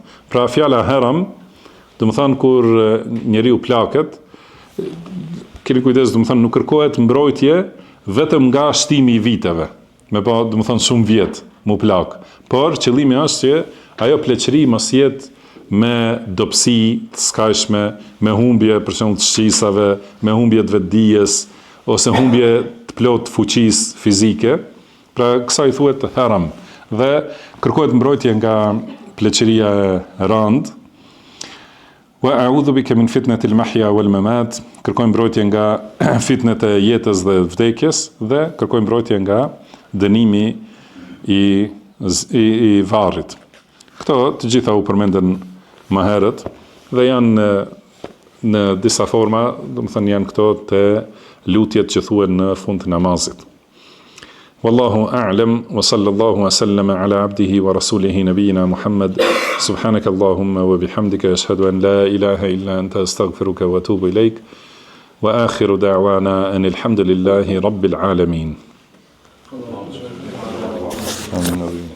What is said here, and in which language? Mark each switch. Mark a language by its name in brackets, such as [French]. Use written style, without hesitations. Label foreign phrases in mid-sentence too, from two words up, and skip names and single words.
[Albanian] Pra fjala haram, do të thënë kur njeriu plaket, keni kujdes, do të thënë nuk kërkohet mbrojtje vetëm nga shtimi i viteve, do të thënë shumë vjet mu plak, por qëllimi është që ajo pleqëri mos jetë me dobësi të skajshme, me humbje për shembull të shqisave, me humbje të vetdijes ose humbje të plot fuqisë fizike. Pra kësaj thuhet haram. Dhe kërkohet mbrojtje nga pleqëria e rëndë. [Arabic] وأعوذ بك من فتنة المحيا والممات, [Albanian] kërkoj mbrojtje nga fitnet e jetës dhe vdekjes, dhe kërkoj mbrojtje nga dënimi i varrit. Këto të gjitha u përmenden më herët dhe janë në disa forma, do të thënë janë këto të lutjet që thuhen në fund të namazit. [Arabic] والله أعلم وصلى الله وسلم على عبده ورسوله نبينا محمد. سبحانك اللهم وبحمدك أشهد أن لا إله إلا أنت أستغفرك وأتوب إليك. وآخر دعوانا أن الحمد لله رب العالمين. Amin.